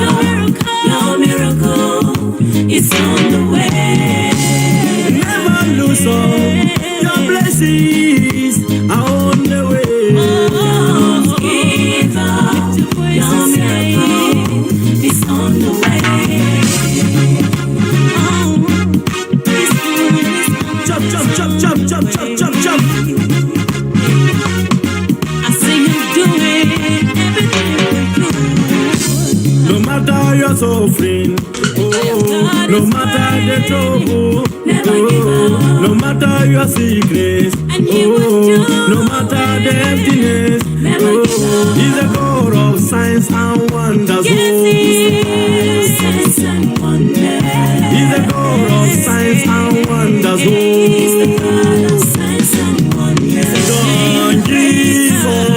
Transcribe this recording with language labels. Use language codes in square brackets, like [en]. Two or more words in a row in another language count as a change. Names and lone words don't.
[en] Your miracle is on the way. Never lose hope. Your blessings are on the way. Don't give up. Your miracle is on the way. Chop, chop, chop, chop, chop, chop, chop, chop. No matter your suffering, no matter the trouble, no matter your sickness, no matter the emptiness, He's a God of signs and wonders. He's a God of signs and wonders. Don't give up.